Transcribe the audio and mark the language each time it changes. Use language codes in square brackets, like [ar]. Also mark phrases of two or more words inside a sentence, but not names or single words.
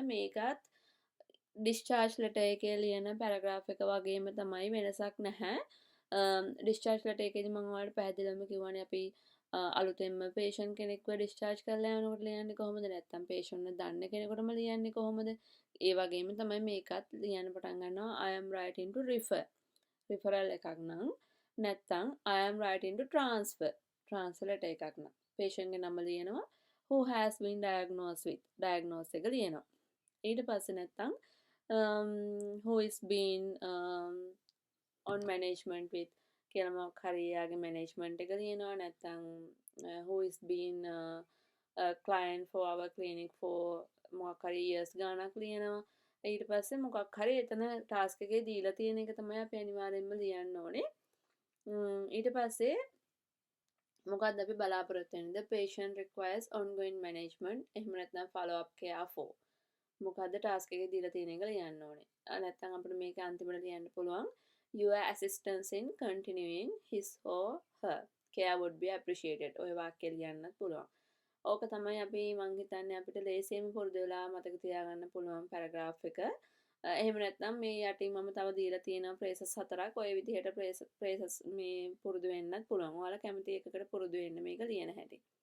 [si] මේකත් ඩිස්චාර්ජ් ලෙටර් එකේ ලියන පැරග්‍රාෆ් එක වගේම තමයි වෙනසක් නැහැ. ඩිස්චාර්ජ් ලෙටර් එකේදී මම ඔයාලට පැහැදිලිවම කිව්වනේ අපි අලුතෙන්ම පේෂන්ට් කෙනෙක්ව ඩිස්චාර්ජ් කරලා යනකොට ලියන්නේ කොහොමද නැත්නම් පේෂන්ට්ව දන්න කෙනෙකුටම ලියන්නේ කොහොමද? ඒ වගේම තමයි මේකත් ලියන්න පටන් ගන්නවා [en] I am writing to refer. [si] රිෆරල් එකක් නම් නැත්නම් [en] I am writing to transfer. [si] ට්‍රාන්ස්ෆර් ලෙටර් එකක් නම් පේෂන්ට්ගේ නම ලියනවා [en] who has been diagnosed with. [si] ඩයග්නෝස් එක ලියනවා. ඊට පස්සේ නැත්නම් [en] who is been on management with [si] කියලා මොකක් හරි යාගේ management එක ලියනවා නැත්නම් [en] who is been a client for our clinic for [si] මොකක් හරි years ගාණක් ලියනවා. ඊට පස්සේ මොකක් හරි එතන ටාස්ක් එකේ දීලා තියෙන එක තමයි අපි අනිවාර්යෙන්ම ලියන්න ඕනේ. ඊට පස්සේ මොකක්ද අපි බලාපොරොත්තු වෙන්නේ? [en] The patient requires ongoing management. [si] එහෙම නැත්නම් [en] follow up care for. [si] මොකද්ද ටාස්ක් එකේ දීලා තියෙන එක ලියන්න ඕනේ. නැත්නම් අපිට මේක අන්තිමට ලියන්න පුළුවන් [en] your assistance in continuing his or her care would be appreciated. [si] ඔය වාක්‍ය ලියන්නත් පුළුවන්. ඕක තමයි අපි මං හිතන්නේ අපිට ලේසියෙන්ම පුරුදු වෙලා මතක තියාගන්න පුළුවන් පැරග්‍රාෆ් එක. එහෙම නැත්නම් මේ යටින් මම තව දීලා තියෙනවා phrases 4ක්. ඔය විදිහට phrases මේ පුරුදු වෙන්නත් පුළුවන්. ඔයාලා කැමති එකකට පුරුදු වෙන්න මේක ලියන හැටි.